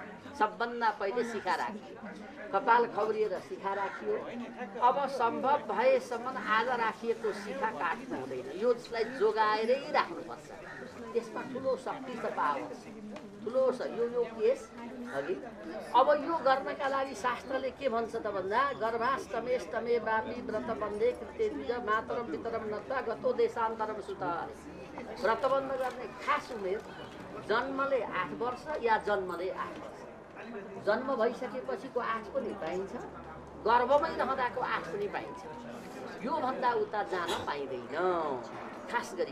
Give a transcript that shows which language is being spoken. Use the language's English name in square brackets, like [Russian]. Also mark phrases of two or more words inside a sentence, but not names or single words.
[Nepali] सबभन्दा पहिले शिखा राखियो, कपाल खौरिएर शिखा राखियो। अब सम्भव भएसम्म आज राखिएको शिखा काट्नु हुँदैन, यसलाई जोगाएरै राख्नुपर्छ। त्यसमा ठुलो शक्ति छ, पावर ठुलो छ यो केस अघि। अब यो गर्नका लागि शास्त्रले के भन्छ त भन्दा [Sanskrit] गर्भाष्टमेष्टमे वापी व्रतबन्धे कृते द्विज मातरम पितरम नत्वा गतो देशान्तरम सुत। [Nepali] व्रतबन्ध गर्ने खास उमेर जन्मले 8 वर्ष या जन्मले 8 वर्ष। जन्म भइसकेपछिको 8 पनि पाइन्छ, गर्भमै रहँदाको 8 पनि पाइन्छ। योभन्दा उता जान पाइँदैन खास गरी।